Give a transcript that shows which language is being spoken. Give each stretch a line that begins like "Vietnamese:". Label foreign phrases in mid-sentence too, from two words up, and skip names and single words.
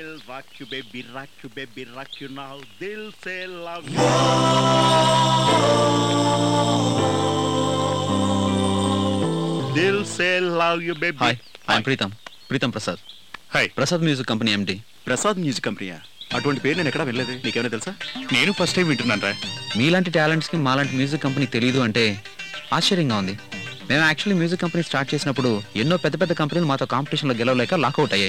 English: rock you now,
Hindi: dil se
English: love you.
Hindi: Dil se
English: love you, baby. Hi, I'm Pritam Prasad.
Telugu: హాయ్ ప్రసాద్ మ్యూజిక్ కంపెనీ ఎండి. ప్రసాద్ మ్యూజిక్ కంపెనీయా? అటువంటి పేరు నేను ఎక్కడా వినలేదు. నీకేమైనా తెలుసా? నేను
English: first time
Telugu: వింటున్నాను రా. మీలాంటి టాలెంట్స్కి మాలాంటి
English: music company
Telugu: తెలియదు అంటే ఆశ్చర్యంగా ఉంది. మేము
English: actually music company start
Telugu: చేసినప్పుడు ఎన్నో పెద్ద పెద్ద కంపెనీలు మాతో కాంపిటీషన్లో గెలవలేక లాకౌట్ అయ్యాయి.